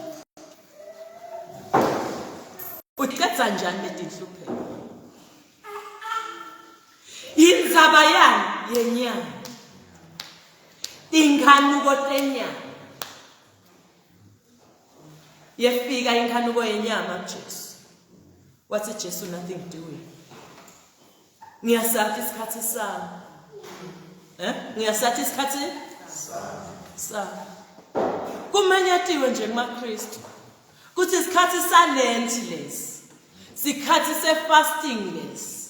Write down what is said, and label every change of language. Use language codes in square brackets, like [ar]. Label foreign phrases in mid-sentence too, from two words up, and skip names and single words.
[ss] Utithatha njani letinhlupheko? Indzaba yani yenyama. Inkhanuko tenyama. Yefika inkhanuko yenyama Jesu. Wathi Jesu [en] nothing doing. [ss] Ngiyasathi isikhathi sami. Ngiyasathi isikhathi sami. Kumenyatiwe nje kumaKristu. Kuthi isikhathi salenti lesi. Sikhathi se-fasting lesi.